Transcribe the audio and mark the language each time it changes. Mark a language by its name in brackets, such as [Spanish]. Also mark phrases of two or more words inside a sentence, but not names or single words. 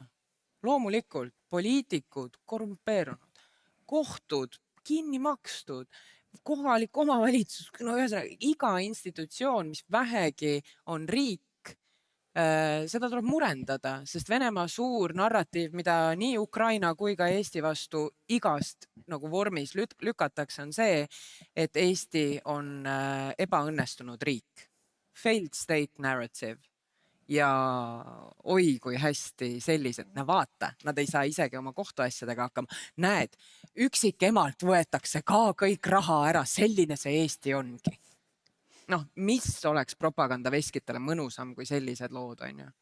[Estonian] Loomulikult poliitikud korrumpeerunud, kohtud kinni makstud, kohalik omavalitsus, iga institutsioon, mis vähegi on riik, seda tuleb murendada, sest Venemaa suur narratiiv, mida nii Ukraina kui ka Eesti vastu igast nagu vormis lükatakse, on see, et Eesti on ebaõnnestunud riik. [English] Failed state narrative. [Estonian] Ja oi, kui hästi sellised, vaata, nad ei saa isegi oma kohtuasjadega hakkama. Näed, üksikemalt võetakse ka kõik raha ära, selline see Eesti ongi. Mis oleks propagandaveskitele mõnusam kui sellised lood, on ju?